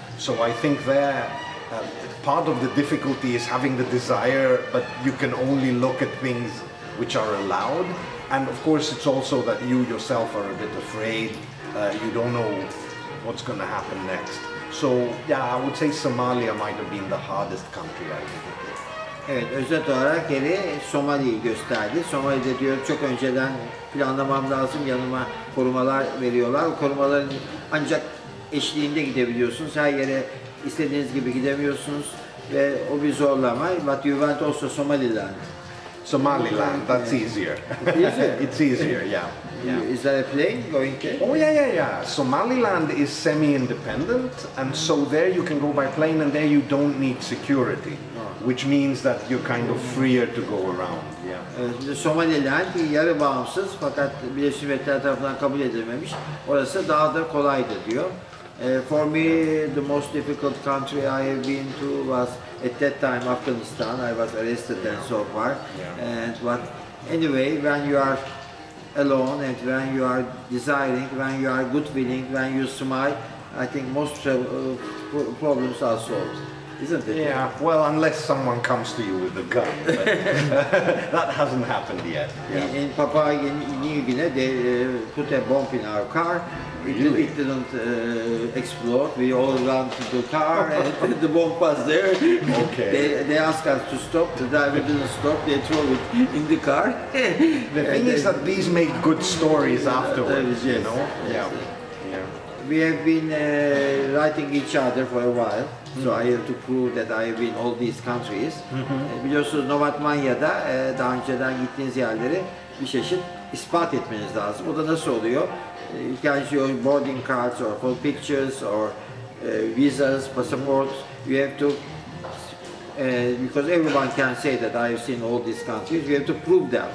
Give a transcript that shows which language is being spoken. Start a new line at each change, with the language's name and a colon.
English: So I think part of the difficulty is having the desire, but you can only look at things which are allowed. And of course it's also that you yourself are a bit afraid, you don't know what's going to happen next. So yeah, I would say Somalia might have been the hardest country I visited.
Turkish: Evet, özet olarak Harry Somali'yi gösterdi. Somali'de diyor çok önceden planlamam lazım, yanıma korumalar veriyorlar. O korumaların ancak eşliğinde gidebiliyorsunuz. Her yere istediğiniz gibi gidemiyorsunuz ve o bir zorlama.
English: But you went also Somaliland. Somaliland, that's easier. Easier? It's easier, yeah. Yeah. Is there a plane going there? Oh yeah. Somaliland is semi-independent, and so there you can go by plane, and there you don't need security, which means that you're kind of freer to go around. Yeah.
Turkish: Somaliland yarı bağımsız fakat Birleşmiş Milletler tarafından kabul edilmemiş. Orası daha da kolaydı diyor.
English: For me, the most difficult country I have been to was at that time Afghanistan. I was arrested and so far. Yeah. But anyway, when you are alone and when you are desiring, when you are good feeling, when you smile, I think most problems are solved, isn't it? Yeah, well, unless someone comes to you with a gun, but that hasn't happened yet. Yeah. In Papua New Guinea, they put a bomb in our car. Really? It didn't explode. We all ran to the car and the bomb was there. Okay. They asked us to stop. The driver didn't stop. They threw it in the car. The thing is that these make good stories afterwards, yes, you know? Yes. Yeah. We have been writing each other for a while. So I have to prove that I have been all these countries.
Turkish: Biliyorsunuz Novatmanya'da daha önceden gittiğiniz yerleri bir çeşit ispat etmeniz lazım. O da nasıl oluyor?
English: You can show boarding cards or full pictures or visas, passports. You have to, because everyone can say that I have seen all these countries, you have to prove them.